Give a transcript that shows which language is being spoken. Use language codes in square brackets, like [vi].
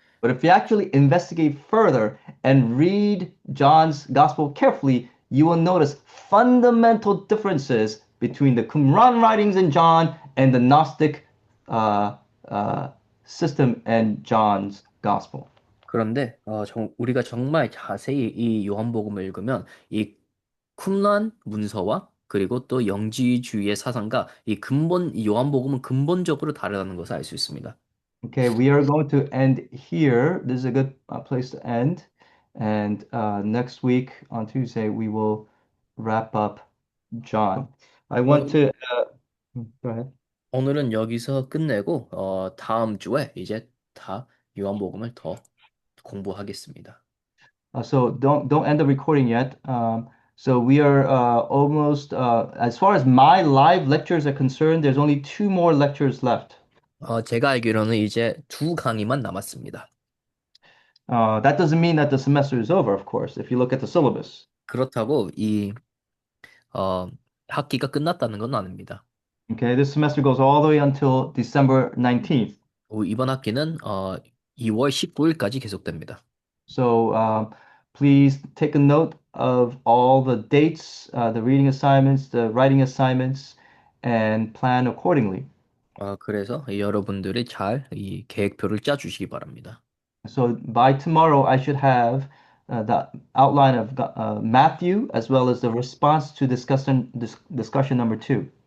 [en] But if you actually investigate further and read John's gospel carefully, you will notice fundamental differences between the Qumran writings in John and the Gnostic uh, uh, system and John's gospel. [ko] 그런데 우리가 정말 자세히 이 요한복음을 읽으면 이 쿰란 문서와 그리고 또 영지주의의 사상과 이 요한복음은 근본적으로 다르다는 것을 알 수 있습니다. [en] Okay, we are going to end here. This is a good place to end. And next week on Tuesday, we will wrap up John. I want [ko] 오늘, [en] to, go ahead. [ko] 오늘은 여기서 끝내고 다음 주에 이제 다 요한복음을 더 공부하겠습니다. [en] So don't end the recording yet. So we are almost as far as my live lectures are concerned, there's only two more lectures left. [ko] 제가 알기로는 이제 두 강의만 남았습니다. [en] That doesn't mean that the semester is over, of course, if you look at the syllabus. [ko] 그렇다고 어, 학기가 끝났다는 건 아닙니다. [en] Okay, this semester goes all the way until December 19th. [ko] 이번 학기는 2월 19일까지 계속됩니다. [en] So please take a note of all the dates, the reading assignments, the writing assignments, and plan accordingly. [ko] 그래서 여러분들이 잘 이 계획표를 짜주시기 바랍니다. [en] So by tomorrow, I should have the outline of Matthew as well as the response to discussion number two.